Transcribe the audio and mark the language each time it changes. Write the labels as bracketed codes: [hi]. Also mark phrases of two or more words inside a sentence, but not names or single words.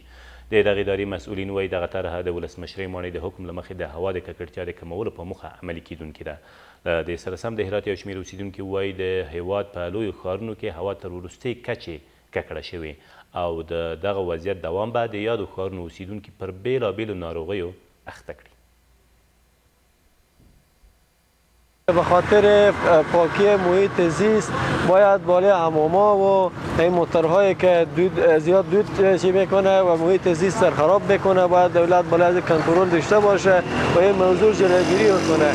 [ps] د دغې ادارې مسؤلین وایي دغه طرحه د ولسمشرۍ ماڼۍ د حکم له مخې د هوا د ککړتیا د کمولو په موخه عملي کیدونکې ده. له دې سره سم د هرات یو شمېر اوسیدونکي وایي د هیواد په لویو ښارونو کې هوا تر وروستۍ کچې ککړه شوې او د دغه وضعیت دوام به د یادو ښارونو اوسیدونکي پر بېلابېلو ناروغیو اخته کړي. [fa] به خاطر پاکی محیط زیست باید بالای حماما و این موتورهایی که زیاد دود چی میکنه و محیط زیست سر خراب میکنه باید دولت بالای از کنترل داشته باشه و این موضوع جلوگیری کنه.